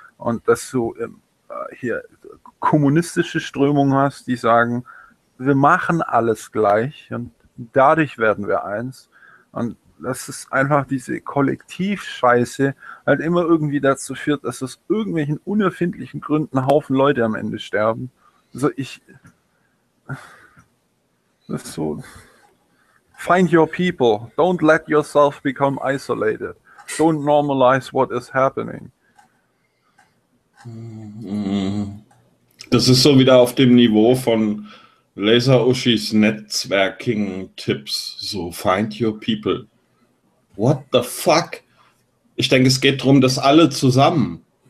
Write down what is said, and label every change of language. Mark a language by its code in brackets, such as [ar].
[de] Und dass du hier kommunistische Strömungen hast, die sagen, wir machen alles gleich und dadurch werden wir eins. Und das ist einfach diese Kollektivscheiße, halt immer irgendwie dazu führt, dass aus irgendwelchen unerfindlichen Gründen Haufen Leute am Ende sterben. Also das ist so, [en] find your people, don't let yourself become isolated, don't normalize what is happening. [de] Das ist so wieder auf dem Niveau von Laser-Uschis Netzwerking-Tipps. [en] So, find your people. What the fuck? [de] Ich denke, es geht darum, dass alle zusammen.